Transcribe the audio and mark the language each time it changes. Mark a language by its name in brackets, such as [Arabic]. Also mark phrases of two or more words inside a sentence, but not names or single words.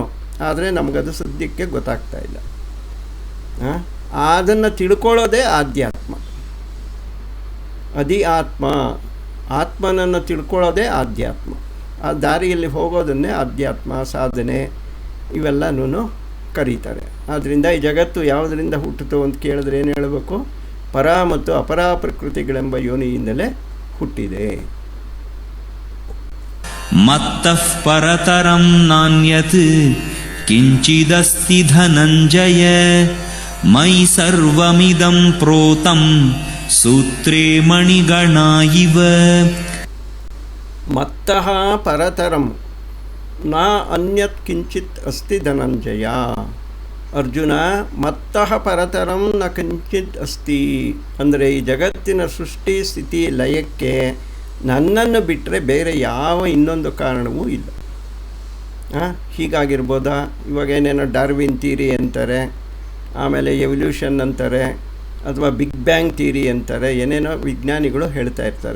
[Kannada] ಆದರೆ ನಮಗದು ಸದ್ಯಕ್ಕೆ ಗೊತ್ತಾಗ್ತಾ ಇಲ್ಲ. ಅದನ್ನು ತಿಳ್ಕೊಳ್ಳೋದೇ ಆಧ್ಯಾತ್ಮ, ಆತ್ಮನನ್ನು ತಿಳ್ಕೊಳ್ಳೋದೇ ಆಧ್ಯಾತ್ಮ. ಆ ದಾರಿಯಲ್ಲಿ ಹೋಗೋದನ್ನೇ ಆಧ್ಯಾತ್ಮ ಸಾಧನೆ ಇವೆಲ್ಲನೂ ಕರೀತಾರೆ. ಆದ್ದರಿಂದ ಈ ಜಗತ್ತು ಯಾವುದರಿಂದ ಹುಟ್ಟಿತು ಅಂತ ಕೇಳಿದ್ರೆ ಏನು ಹೇಳಬೇಕು? ಪರ ಮತ್ತು ಅಪರ ಪ್ರಕೃತಿಗಳೆಂಬ ಯೋನಿಯಿಂದಲೇ ಹುಟ್ಟಿದೆ. [Sanskrit] ಮತ್ತಃ ಪರತರಂ ನಾನ್ಯತ್ ಕಿಂಚಿದಸ್ತಿ ಧನಂಜಯ ಮೈ ಸರ್ವಮಿದಂ ಪ್ರೋತಂ ಸೂತ್ರೇ ಮಣಿಗಣಾ ಇವ. ಮತ್ತಃ ಪರತರಂ ನ ಅನ್ಯತ್ ಕಿಂಚಿತ್ ಅಸ್ತಿ ಧನಂಜಯ. [Kannada] ಅರ್ಜುನ, [Sanskrit] ಮತ್ತಃ ಪರತರಂ ನ ಕಿಂಚಿತ್ ಅಸ್ತಿ [Kannada] ಅಂದರೆ ಈ ಜಗತ್ತಿನ ಸೃಷ್ಟಿ ಸ್ಥಿತಿ ಲಯಕ್ಕೆ ನನ್ನನ್ನು ಬಿಟ್ಟರೆ ಬೇರೆ ಯಾವ ಇನ್ನೊಂದು ಕಾರಣವೂ ಇಲ್ಲ. ಹೀಗಾಗಿರ್ಬೋದಾ? ಇವಾಗ ಏನೇನೋ [English] Darwin theory [Kannada] ಅಂತಾರೆ, ಆಮೇಲೆ ಎವಲ್ಯೂಷನ್ ಅಂತಾರೆ, ಅಥವಾ [English] Big Bang theory [Kannada] ಅಂತಾರೆ, ಏನೇನೋ ವಿಜ್ಞಾನಿಗಳು ಹೇಳ್ತಾ ಇರ್ತಾರೆ.